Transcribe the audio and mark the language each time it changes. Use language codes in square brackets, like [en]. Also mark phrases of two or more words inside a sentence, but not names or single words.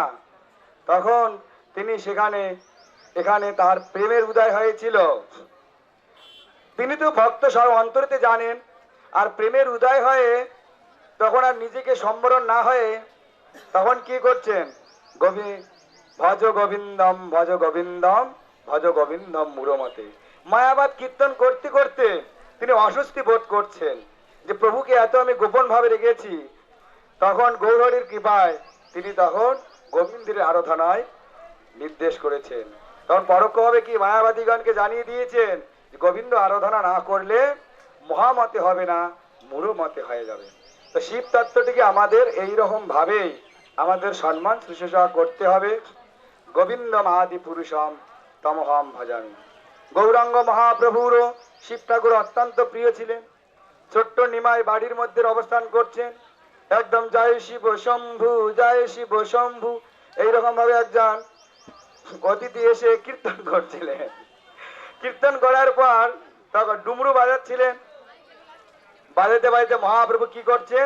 [bn] তখন তিনি এখানে তার প্রেমের উদয় হয়েছিল। তিনি তো ভক্ত সব অন্তরেতে জানেন, আর প্রেমের উদয় হয়ে তখন আর নিজেকে সম্বরণ না হয়ে তখন কি করছেন? [sa] ভজ গোবিন্দম ভজ গোবিন্দম ভজ গোবিন্দম মুরমতে। [bn] মায়াবাদ কীর্তন করতে করতে তিনি অস্বস্তি বোধ করছেন যে প্রভুকে এত আমি গোপন ভাবে রেখেছি। তখন গৌরহরির কৃপায় তিনি তখন গোবিন্দের আরাধনায় নির্দেশ করেছেন। তখন পরোক্ষভাবে কি মায়াবাদীগণকে জানিয়ে দিয়েছেন যে গোবিন্দ আরাধনা না করলে মহামতে হবে না, মুরমতে হয়ে যাবে। তো শিব তত্ত্বটিকে আমাদের এইরকম ভাবেই আমাদের সম্মান শুশ্রূষা করতে হবে। [sa] গোবিন্দম আদি পুরুষম তমহম ভজামি। [bn] গৌরাঙ্গ মহাপ্রভুরও শিব ঠাকুর অত্যন্ত প্রিয় ছিলেন। ছোট্ট নিমাই বাড়ির মধ্যে অবস্থান করছেন, একদম [sa] জয় শিব শম্ভু জয় শিব শম্ভু [bn] এইরকম ভাবে একজন অতিথি এসে কীর্তন করছিলেন। কীর্তন করার পর তখন ডুমরু বাজাচ্ছিলেন, বাজাতে বাজাতে মহাপ্রভু কি করছেন?